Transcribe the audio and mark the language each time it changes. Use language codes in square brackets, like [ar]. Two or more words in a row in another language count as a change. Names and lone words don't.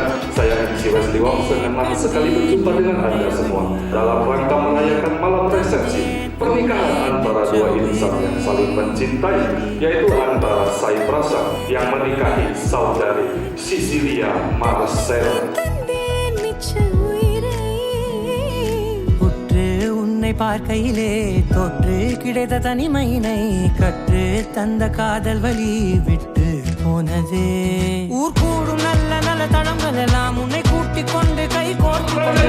[id] Saya MC Wesley Wong senang sekali berjumpa dengan Anda semua dalam rangka merayakan malam resepsi pernikahan antara dua insan yang saling mencintai, yaitu antara Sai Prasa yang menikahi saudari Cecilia Marcel. [ta] பார்க்கையிலே தொற்று கிடைத்த தனிமையினை கற்று தந்த காதல் வழி விட்டு போனதே ஊர் கூடும் நல்ல நல்ல தளங்கள் எல்லாம் உன்னை கூட்டிக் கொண்டு கை கோர்த்து